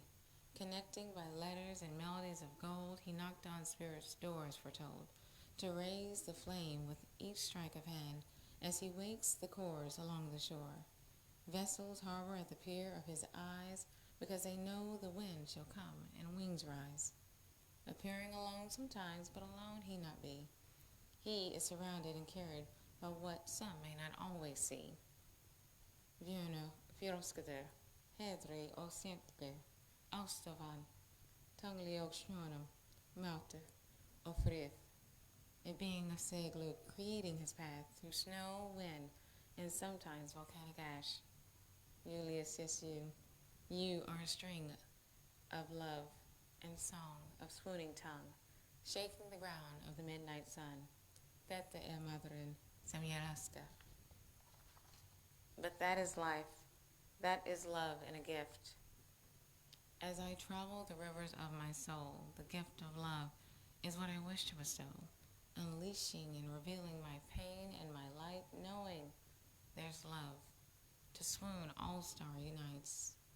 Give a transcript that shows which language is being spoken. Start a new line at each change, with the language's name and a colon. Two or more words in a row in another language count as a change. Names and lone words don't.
English: Connecting by letters and melodies of gold, he knocked on spirits' doors, foretold, to raise the flame with each strike of hand, as he wakes the chords along the shore. Vessels harbor at the pier of his eyes, because they know the wind shall come and wings rise. Appearing alone sometimes, but alone he not be. He is surrounded and carried by what some may not always see. Vierno, Fjoskade, Hedri og Sentke, Austavan, Tungli og Snjonum, Maute og Frith. A being of Segluk, creating his path through snow, wind, and sometimes volcanic ash. Julius, yes, you are a string of love and song of swooning tongue, shaking the ground of the midnight sun.
Swedish: Detta är madren som jag älskar.
English: But that is life. That is love and a gift. As I travel the rivers of my soul, the gift of love is what I wish to bestow, unleashing and revealing my pain and my light, knowing there's love to swoon all-star unites.